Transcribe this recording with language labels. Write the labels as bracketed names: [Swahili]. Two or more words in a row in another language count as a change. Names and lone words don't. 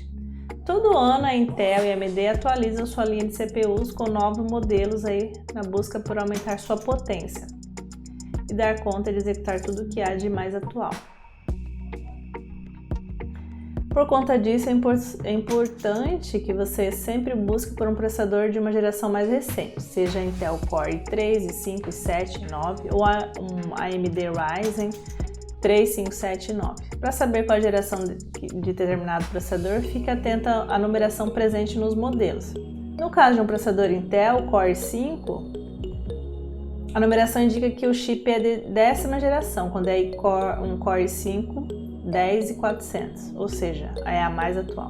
[Portuguese] Todo ano a Intel e a AMD atualizam sua linha de CPUs com novos modelos na busca por aumentar sua potência e dar conta de executar tudo o que há de mais atual. Por conta disso, é importante que você sempre busque por um processador de uma geração mais recente, seja Intel Core i3, i5, i7, i9 ou um AMD Ryzen 3, 5, 7 e 9. Para saber qual a geração de determinado processador, fique atento à numeração presente nos modelos. No caso de um processador Intel Core i5, a numeração indica que o chip é de 10ª geração, quando é um Core i5 10400, ou seja, é a mais atual.